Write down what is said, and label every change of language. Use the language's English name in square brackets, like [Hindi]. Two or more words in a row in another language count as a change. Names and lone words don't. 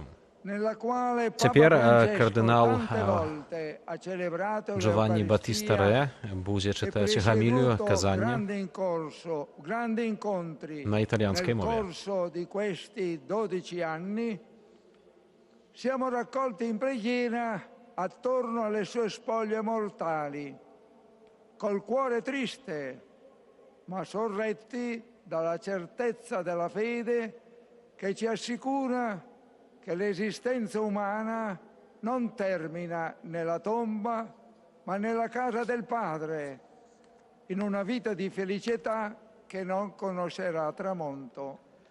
[Belarusian] Цяпер кардынал Джованні Баттіста Рэ будзе чытаць гамілію, казанне на італьянскай мове. [Italian] Attorno alle sue spoglie mortali, col cuore triste, ma sorretti dalla certezza della fede che ci assicura che l'esistenza umana non termina nella tomba, ma nella casa del Padre, in una vita di felicità che non conoscerà tramonto.